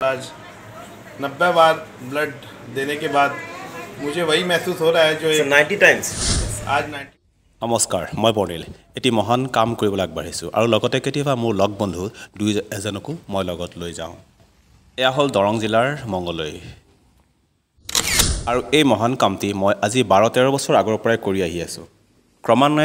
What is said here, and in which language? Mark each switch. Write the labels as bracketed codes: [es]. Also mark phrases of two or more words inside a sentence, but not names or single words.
[hi] आज 90 बार ब्लड देने के बाद मुझे वही महसूस हो रहा है जो 90 टाइम्स आज 90। [as] নমস্কাৰ মই বৰ্ণিল এটি মহান কাম কৰিবলৈ আগবাঢ়িছোঁ আৰু লগতে কেতিয়াবা মোৰ লগ বন্ধু দুই এজনকো মই লগত লৈ যাওঁ এয়া হ'ল দৰং জিলাৰ মংগলৈ আৰু এই মহান কামটি মই আজি 12-13 বছৰ আগৰ পৰাই কৰি আহি আছোঁ ক্ৰমান্বয়ে